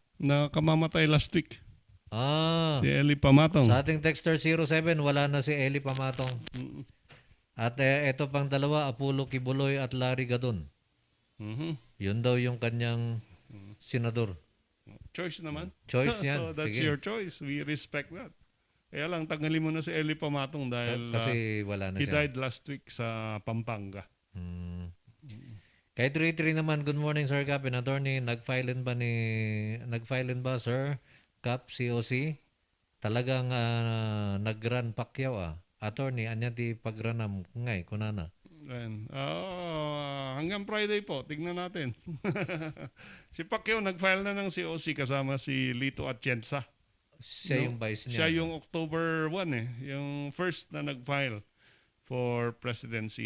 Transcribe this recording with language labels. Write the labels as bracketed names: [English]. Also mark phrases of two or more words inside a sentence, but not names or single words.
[Filipino] Nakamamatay [English] last week. Ah. [Filipino] Si Eli Pamatong. Sa ating texter 07, wala na si Eli Pamatong. At ito pang dalawa, Apollo Kibuloy at Larry Gadon. Yun daw yung kanyang senador. Choice naman. Choice yan. [English] So that's [Filipino] Sige. [English] your choice. We respect that. [Filipino] Kaya lang, tanggalin mo na si Eli Pamatong dahil Kasi wala na [English] he [Filipino] siya. [English] died last week sa Pampanga. [Filipino] Kay 33 naman, [English] good morning Sir Cap and Attorney. [Filipino] Nag-filein ba Sir Cap COC? Talagang nag-run Pacquiao Attorney, [Iloko] anya ti pagranam ngay kunana. [Filipino] Then, hanggang Friday po, tignan natin. Si Pacquiao nag-file na ng COC kasama si Lito Atienza. Siya yung vice niya. Siya yung October 1 yung first na nag-file [English] for presidency.